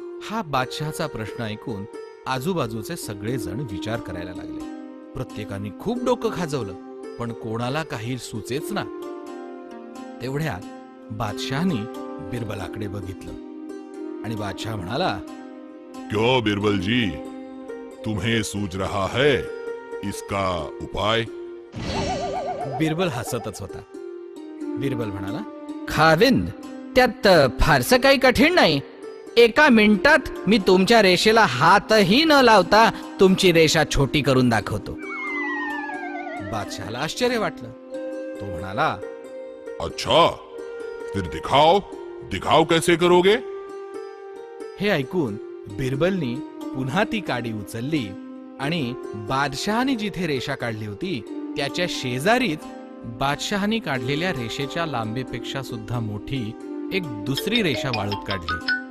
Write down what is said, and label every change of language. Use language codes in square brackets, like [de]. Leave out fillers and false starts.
[mr] हा बादशहाचा प्रश्न ऐकून आजूबाजूचे सगळेजण विचार करायला लागले. प्रत्येकाने खूप डोकं खाजवलं, पण कोणाला काही सुचेच ना. तेवढ्यात बादशहाने बिरबलाकडे बघितलं आणि बादशाह म्हणाला, [hi] क्यों बिरबल जी, तुम्हें सूझ रहा है इसका उपाय? [mr] बिरबल हसतच होता. बिरबल म्हणाला, खाविंद, त्यात फारसं काही कठीण नाही. एका मिनिटात मी तुमच्या रेषेला हातही न लावता तुमची रेषा छोटी करून दाखवतो. बादशहाला आश्चर्य वाटलं. तो म्हणाला, [hi] अच्छा, फिर दिखाओ, दिखाओ कैसे करोगे? [mr] हे ऐकून बिरबलनी पुन्हा ती काडी उचलली आणि बादशहाने जिथे रेषा काढली होती त्याच्या शेजारीच बादशहाने काढलेल्या रेषेच्या लांबीपेक्षा सुद्धा मोठी एक दुसरी रेषा वाळूत काढली.